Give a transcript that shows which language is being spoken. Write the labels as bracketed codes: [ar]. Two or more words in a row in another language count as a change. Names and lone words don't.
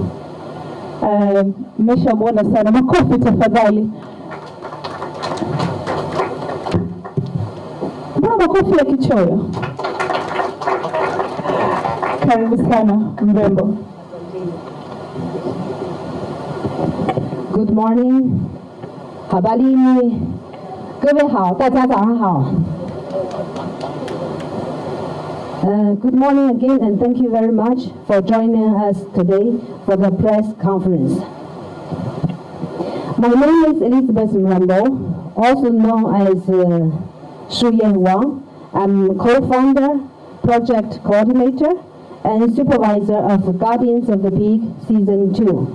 [sw] Mmeshamwona sana, makofi tafadhali. Mbona makofi ya kichoyo? Karibu sana Mrembo. [en] Good morning. [zh] 好吧，各位好，大家早上好。 [en] Good morning again, and thank you very much for joining us today for the press conference. My name is Elizabeth Mrembo, also known as Shuyan Wang. I'm co-founder, project coordinator, and supervisor of Guardians of the Peak Season 2.